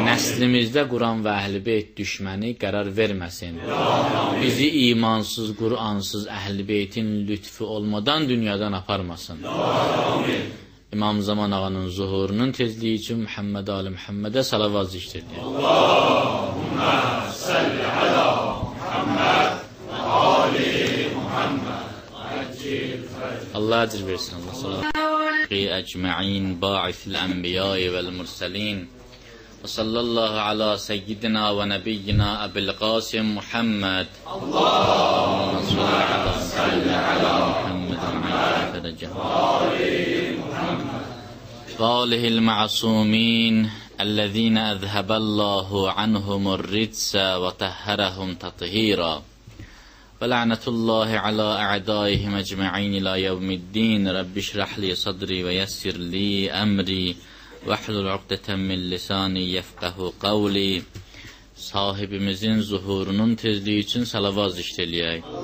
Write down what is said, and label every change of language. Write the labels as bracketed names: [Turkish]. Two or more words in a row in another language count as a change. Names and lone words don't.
[Azerbaijani] Nəslimizdə Quran və Əhl-i Beyt düşməni qərar verməsin. Amin. Bizi imansız, Quransız Əhl-i Beytin lütfu olmadan dünyadan aparmasın. Amin. İmam Zaman ağanın zuhurunun tezliyi üçün Muhammed Ali Muhammedə salavat zikr edir. [Arabic] اللهم صل على محمد آل محمد. [Azerbaijani] Allah ecir versin. Allah salavat. [Arabic] أجمعين باعث الأنبياء والمرسلين. وصلى الله على سيدنا ونبينا أبي القاسم محمد. اللهم صل على محمد وآله المعصومين الذين أذهب الله عنهم الرجس وطهرهم تطهيرا. وَلَعْنَةُ اللّٰهِ عَلَى أَعْدَائِهِمْ أَجْمَعِينَ إِلَى يَوْمِ الدِّينِ رَبِّ اشْرَحْ لِي صَدْرِي وَيَسِّرْ لِي أَمْرِي وَاحْلُلْ عُقْدَةً مِنْ لِسَانِي يَفْقَهُوا قَوْلِي. [Azerbaijani] Sahibimizin zuhurunun tezliği için salavat zikredileyik.